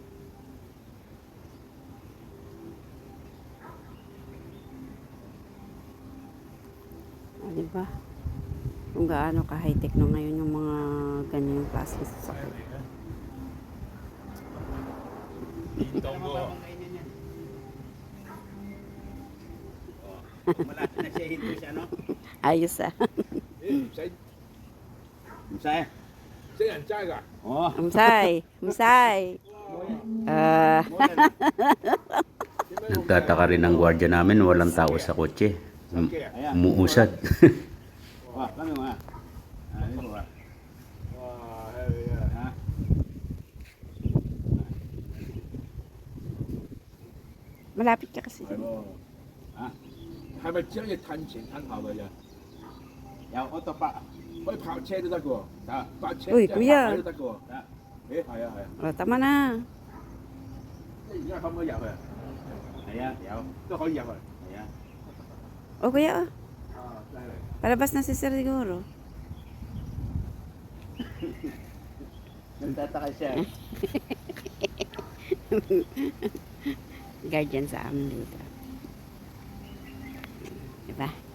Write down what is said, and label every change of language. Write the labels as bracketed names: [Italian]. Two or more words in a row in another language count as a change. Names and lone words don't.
[Filipino] Diba? Kung gaano ka high-tech na ngayon yung mga ganyang klase sa sasakyan. Malapit na siya hinto siya, no? Ayos ah. [Cantonese] 唔使 [Filipino] Masaya. [Cantonese] 識人揸㗎。 [Filipino] Oh. Umsay. Nagtataka rin ang gwardiya namin, walang tao sa kotse. Umuusad. Wah, kami mga. Ito ba? [Cantonese] 哇，係啊！ [Filipino] Ha? Malapit ka kasi. [Cantonese] 係喎。 [Filipino] Ha? [Cantonese] 係咪只可以褪前褪後㗎啫？ [Filipino] Yaw, auto pa. [Cantonese] 可以泊車都得㗎喎， [Filipino] Ta. [Cantonese] 泊車喂即係佢啊泊位都得㗎喎。 [Filipino] Ta. [Cantonese] 誒係啊係啊， [Filipino] O, tama na. [Cantonese] 即係而家可唔可以入去啊？ [Filipino] Ayan, yaw. [Cantonese] 都可以入去。 [Filipino] Ayan. O, Kuya, [Cantonese] 啊，犀利！ [Filipino] palabas na si Sir siguro. Nagtataka siya. Guardian sa amin dito. Diba?